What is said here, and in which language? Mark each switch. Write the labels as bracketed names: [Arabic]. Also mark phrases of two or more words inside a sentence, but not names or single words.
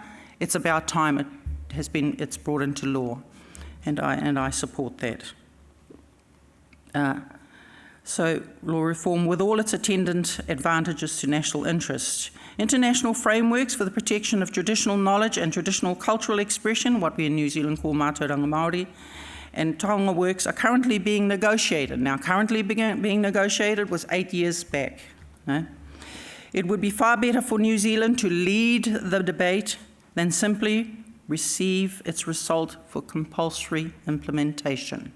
[English] It's about time it's brought into law, and I support that. So law reform, with all its attendant advantages to national interest. International frameworks for the protection of traditional knowledge and traditional cultural expression, what we in New Zealand call [Māori] mātauranga Māori, [English] and taonga works are currently being negotiated. Now, currently being negotiated was 8 years back. No? It would be far better for New Zealand to lead the debate than simply receive its result for compulsory implementation.